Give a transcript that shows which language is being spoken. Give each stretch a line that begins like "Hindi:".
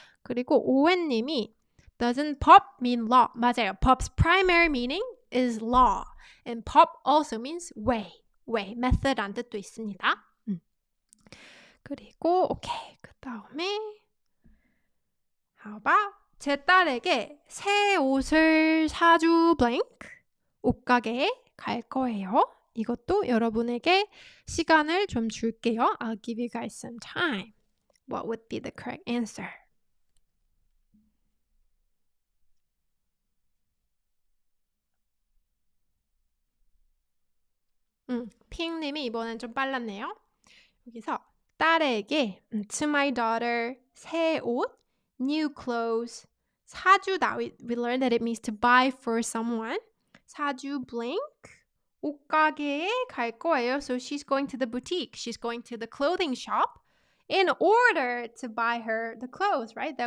Korean: 그리고 오웬님이
English: doesn't pop mean law?
Korean: 맞아요.
English: Pop's primary meaning is law. And pop also means way.
Korean: method란 뜻도 있습니다. 그리고 오케이. 그 다음에
English: how about
Korean: 제 딸에게 새 옷을 사주 blank 옷가게에 갈 거예요. 이것도 여러분에게 시간을 좀 줄게요.
English: I'll give you guys some time. What would be the correct answer?
Korean: 핑님이 이번엔 좀 빨랐네요. 여기서 딸에게
English: to my daughter
Korean: 새 옷,
English: new clothes,
Korean: 사주다.
English: We learned that it means to buy for someone.
Korean: 사주 blank. 옷가게에 갈 거예요.
English: So she's going to the boutique. She's going to the clothing shop in order to buy her the clothes, right?